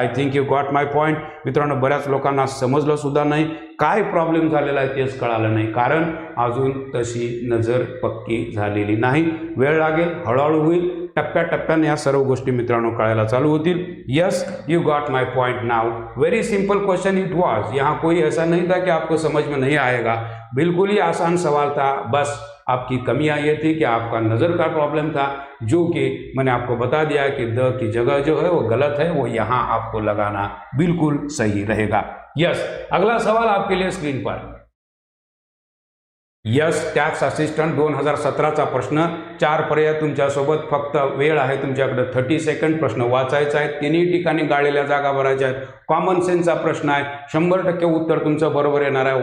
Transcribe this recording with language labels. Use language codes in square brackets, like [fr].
[en] I think you got my point. [mr] मित्रांनो बऱ्याच लोकांना समजलं सुद्धा नाही. काय प्रॉब्लेम झालेला आहे तेच कळालं नाही, कारण अजून तशी नजर पक्की झालेली नाही. वेळ लागेल, हळूहळू होईल. टप्प्याटप्प्याने या सर्व गोष्टी मित्रांनो कळायला चालू होतील. [en] Yes you got my point now. Very simple question it was. [hi] यहाँ कोई ऐसा नहीं था कि आपको समझ में नहीं आएगा. बिल्कुल ही आसान सवाल था. बस आपकी कमियां ये थी कि आपका नज़र का प्रॉब्लम था, जो कि मैंने आपको बता दिया कि द की जगह जो है वो गलत है, वो यहाँ आपको लगाना बिल्कुल सही रहेगा. यस. अगला सवाल आपके लिए स्क्रीन पर. [mr] यस, टॅक्स असिस्टंट 2017चा प्रश्न. 4 पर्याय तुमच्यासोबत. फक्त वेळ आहे तुमच्याकडे 30 सेकंड. प्रश्न वाचायचा आहे. तिन्ही ठिकाणी गाळलेल्या जागा भरायच्या आहेत. कॉमन सेन्सचा प्रश्न आहे. 100% उत्तर तुमचं बरोबर येणार आहे.